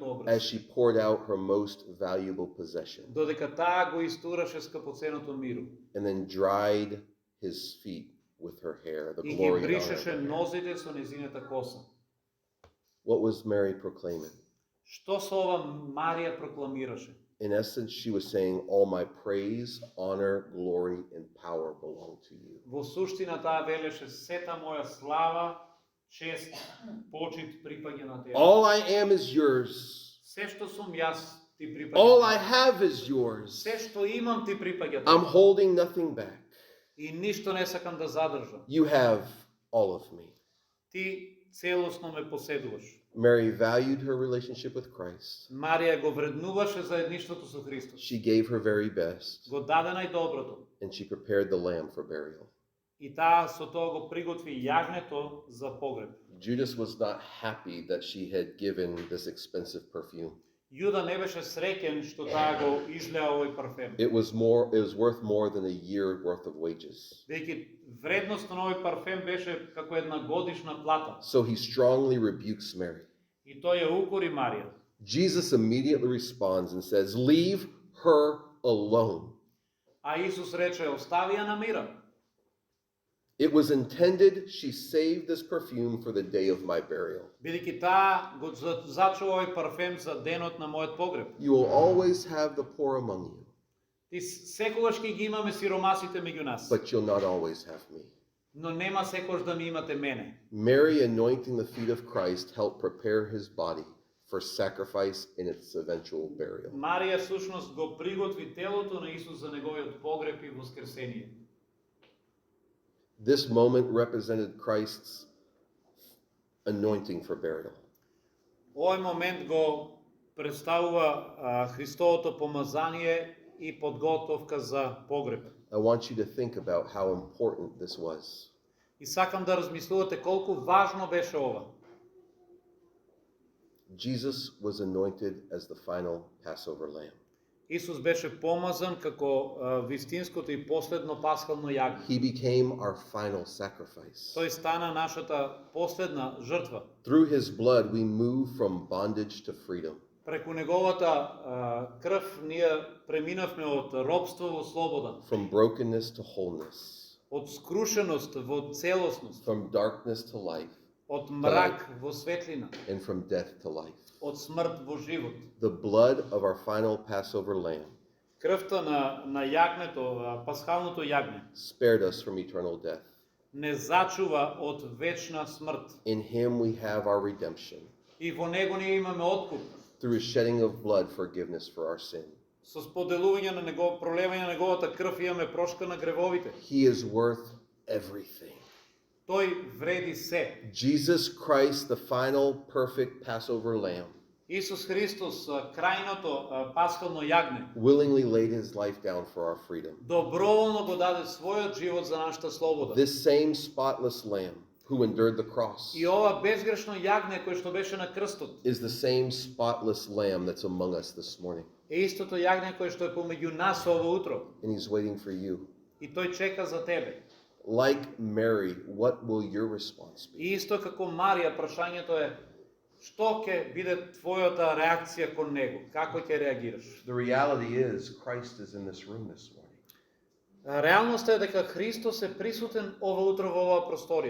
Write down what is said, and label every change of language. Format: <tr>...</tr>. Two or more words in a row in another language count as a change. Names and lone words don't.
<en>as</en> <mk>образ?</mk> <en>she poured out her most valuable possession</en> <mk>Додека таа го истураше скапоценото миро</mk> <en>and then dried his feet with her hair, the</en> <mk>и ги</mk> <en>glory and honor.</en> <mk>бришеше нозите со нејзината коса.</mk> <en>What was Mary proclaiming?</en> <mk>Што со ова Марија прокламираше?</mk> <en>In essence, she was saying, all my praise, honor, glory, and power belong to you.</en> <mk>Во суштина таа велеше сета моја слава, чест, почит припаѓа на тебе.</mk> <en>All I am is yours.</en> <mk>Се што сум јас ти припаѓа.</mk> <en>All I have is yours.</en> <mk>Се што имам ти припаѓа.</mk> <en>I'm holding nothing back.</en> <mk>И ништо не сакам да задржам.</mk> <en>You have all of me.</en> <mk>Ти целосно ме поседуваш.</mk> <en>Mary valued her relationship with Christ.</en> <mk>Марија го вреднуваше заедништвото со Христос.</mk> <en>She gave her very best,</en> <mk>Го даде најдоброто.</mk> <en>and she prepared the lamb for burial.</en> <mk>И таа со тоа го приготви јагнето за погреб.</mk> <en>Judas was not happy that she had given this expensive perfume.</en> <mk>Јуда не беше среќен што таа го излеа овој парфем.</mk> <en>It was worth more than a year worth of wages.</en> <mk>Дејќи вредноста на овој парфем беше како една годишна плата.</mk> <en>So he strongly rebukes Mary.</en> <mk>И тој ја укори Марија.</mk> <en>Jesus immediately responds and says, "Leave her alone."</en> <mk>А Исус рече, остави ја на мира.</mk> <en>It was intended she saved this perfume for the day of my burial.</en> <mk>Бидејќи таа го зачува овој парфем за денот на мојот погреб.</mk> <en>You will always have the poor among you,</en> <mk>Ти секогаш ќе ги имаме сиромасите меѓу нас.</mk> <en>but you'll not always have me.</en> <mk>Но нема секогаш да ми имате мене.</mk> <en>Mary anointing the feet of Christ helped prepare his body for sacrifice in its eventual burial.</en> <mk>Марија всушност го приготви телото на Исус за неговиот погреб и воскресение.</mk> <en>This moment represented Christ's anointing for burial.</en> <mk>Овој момент го представува Христовото помазание и подготовка за погреб.</mk> <en>I want you to think about how important this was.</en> <mk>И сакам да размислувате колку важно беше ова.</mk> <en>Jesus was anointed as the final Passover lamb.</en> <mk>Исус беше помазан како вистинското и последно пасхално јагне.</mk> <en>He became our final sacrifice.</en> <mk>Тој стана нашата последна жртва.</mk> <en>Through his blood, we move from bondage to freedom.</en> <mk>Преку неговата крв ние преминавме од робство во слобода,</mk> <en>From brokenness to wholeness.</en> <mk>од скрушеност во целосност,</mk> <en>From darkness to life.</en> <mk>од мрак во светлина,</mk> <en>And from death to life.</en> <mk>од смрт во живот.</mk> <en>The blood of our final Passover lamb</en> <mk>Крвта на јагнето, пасхалното јагне,</mk> <en>spared us from eternal death.</en> <mk>не зачува од вечна смрт.</mk> <en>In him we have our redemption.</en> <mk>И во него ние имаме откуп.</mk> <en>Through his shedding of blood, forgiveness for our sin.</en> <mk>Со споделување на него, пролевање на неговата крв имаме прошка на гревовите.</mk> <en>He is worth everything.</en> <mk>Тој вреди се.</mk> <en>Jesus Christ, the final perfect Passover lamb,</en> <mk>Исус Христос, крајното пасхално јагне,</mk> <en>willingly laid his life down for our freedom.</en> <mk>доброволно го даде својот живот за нашата слобода.</mk> <en>This same spotless lamb who endured the cross</en> <mk>И ова безгрешно јагне кој што беше на крстот</mk> <en>is the same spotless lamb that's among us this morning.</en> <mk>е истото јагне кој што е помеѓу нас ово утро.</mk> <en>And he's waiting for you.</en> <mk>И тој чека за тебе.</mk> <en>Like Mary, what will your response be?</en> <mk>И исто како Марија, прашањето е што ќе биде твојата реакција кон него? Како ќе реагираш?</mk> <en>The reality is Christ is in this room this morning.</en> <mk>Реалноста е дека Христос е присутен ова утро во оваа просторија.</mk>